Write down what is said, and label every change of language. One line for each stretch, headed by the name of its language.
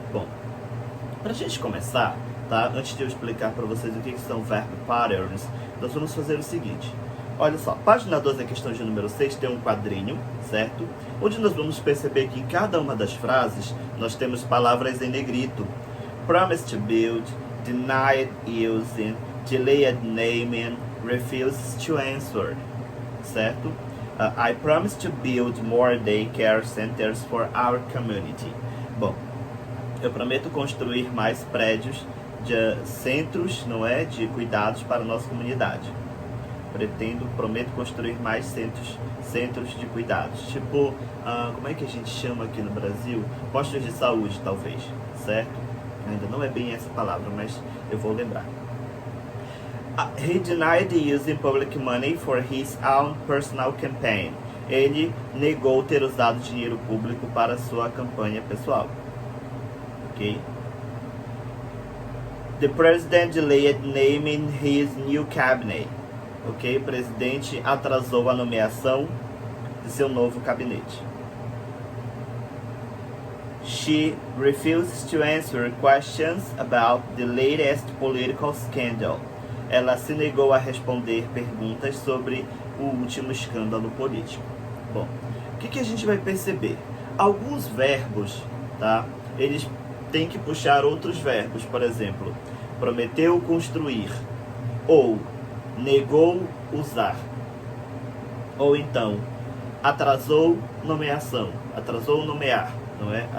Portuguese: Bom, para a gente começar, tá? Antes de eu explicar para vocês o que são verb patterns, nós vamos fazer o seguinte. Olha só, página 12, a questão de número 6, tem um quadrinho, certo? Onde nós vamos perceber que em cada uma das frases, nós temos palavras em negrito.
English: Promise to build, denied using, delayed naming, refuses to answer, certo? I promise to build more daycare centers for our community.
Portuguese: Bom, eu prometo construir mais prédios, centros, não é, de cuidados para a nossa comunidade. Prometo construir mais centros de cuidados. Tipo, como é que a gente chama aqui no Brasil? Postos de saúde, talvez, certo? Ainda não é bem essa palavra, mas eu vou lembrar.
English: He denied using public money for his own personal campaign.
Portuguese: Ele negou ter usado dinheiro público para sua campanha pessoal. Ok?
English: The president delayed naming his new cabinet.
Portuguese: Ok? O presidente atrasou a nomeação de seu novo gabinete.
English: She refuses to answer questions about the latest political scandal.
Portuguese: Ela se negou a responder perguntas sobre o último escândalo político. Bom, o que a gente vai perceber? Alguns verbos, tá? Eles têm que puxar outros verbos. Por exemplo, prometeu construir, ou negou usar, ou então atrasou nomeação, atrasou nomear, não é?